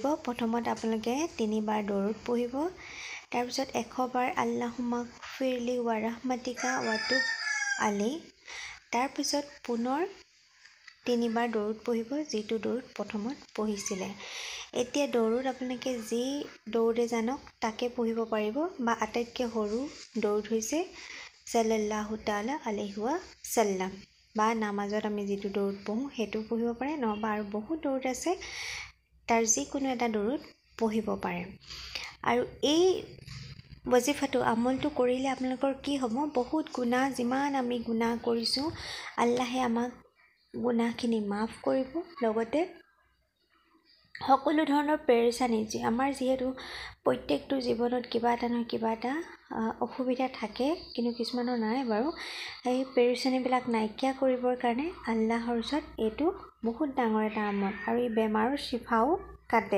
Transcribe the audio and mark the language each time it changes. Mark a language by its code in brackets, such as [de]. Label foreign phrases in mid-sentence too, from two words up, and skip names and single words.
[as] প্ৰথমত আপোনালোকে 3 বাৰ দৰুদ পঢ়িব, তাৰপিছত 100 বাৰ [ar] اللهم اغفر لي وارحمتك وتب علي, [as] তাৰপিছত পুনৰ 3 বাৰ দৰুদ পঢ়িব, যিটো দৰুদ প্ৰথমত পঢ়িছিলে। এতিয়া দৰুদ আপোনালোকে যি দৰুদে জানক তাকে পঢ়িব পাৰিব, বা আটাইতকৈ সৰু দৰুদ হৈছে [ar] صلى الله تعالى عليه وسلم, [as] বা নামাজত আমি যিটো দৰুদ পঢ়োঁ সেইটো পঢ়িব পাৰে, নহবা আৰু বহুত দৰুদ আছে, তাৰ যিকোনো এটা দৰুদ পঢ়িব পাৰে। আৰু এই ৱজিফাটো আমলটো কৰিলে আপোনালোকৰ কি হ'ব, বহুত গুনাহ, যিমান আমি গুনাহ কৰিছোঁ আল্লাহে আমাক গুনাহখিনি মাফ কৰিব, লগতে সকলো ধৰণৰ পেৰেচানি, আমাৰ যিহেতু প্ৰত্যেকটো জীৱনত কিবা এটা নহয় কিবা এটা অসুবিধা থাকে, কিন্তু কিছুমানৰ নাই বাৰু, সেই পেৰেচানিবিলাক নাইকিয়া কৰিবৰ কাৰণে আল্লাহৰ ওচৰত এইটো বহুত ডাঙৰ এটা আমল, আৰু এই বেমাৰৰ চিফাও কাটে।